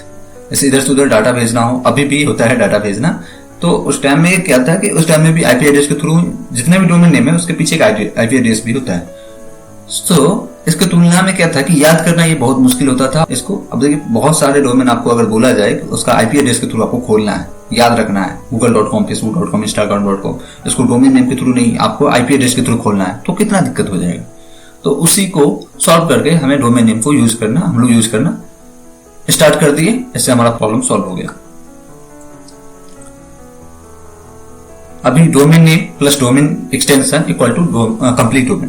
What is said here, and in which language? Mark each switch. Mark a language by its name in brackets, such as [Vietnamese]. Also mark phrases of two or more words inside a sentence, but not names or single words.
[Hindi] जैसे इधर से उधर डाटा भेजना हो, अभी भी होता है डाटा भेजना, तो उस टाइम में क्या था कि उस टाइम में भी [English] IP address [Hindi] के थ्रू जितने भी [English] domain name [Hindi] है उसके पीछे एक [English] IP address [Hindi] भी होता है। तो इसके तुलना में क्या था कि याद करना ये बहुत मुश्किल होता था इसको। अब देखिए बहुत सारे डोमेन आपको अगर बोला जाए कि उसका [English] IP address [Hindi] के थ्रू आपको खोलना है, याद रखना है, google.com, facebook.com, instagram.com, इसको [English] domain name [Hindi] के थ्रू नहीं, आपको [English] IP address [Hindi] के थ्रू खोलना है, तो कितना दिक्कत हो जाएगा। तो उसी को सॉल्व करके हमें [English] domain name [Hindi] को यूज करना, हम लोग यूज करना स्टार्ट कर दिए, इससे हमारा [English] problem solve [Hindi] हो गया। [English] अभी domain name plus domain extension equal to complete domain.